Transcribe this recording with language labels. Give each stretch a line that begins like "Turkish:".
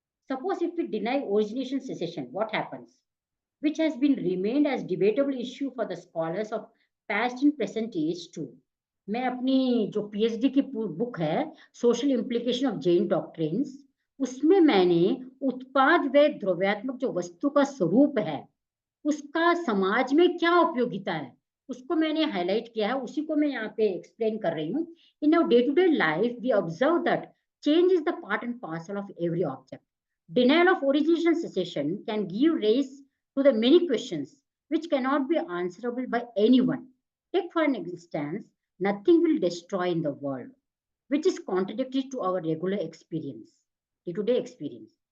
English: Suppose if we deny origination, cessation, what happens? Which has been remained as debatable issue for the scholars of past and present age too.
Hindi: मैं अपनी जो PhD की book है social implication of Jain doctrines, उसमें मैंने उत्पाद व द्रव्यात्मक जो वस्तु का स्वरूप है उसका समाज में क्या उपयोगिता है उसको मैंने हाईलाइट किया है, उसी को मैं यहाँ पे एक्सप्लेन कर रही हूँ।
English: In our day to day life we observe that change is the part and parcel of every object. Denial of origination and cessation can give rise to the many questions which cannot be answerable by anyone. Take for an instance, nothing will destroy in the world, which is contradictory to our regular experience, day-to-day experience.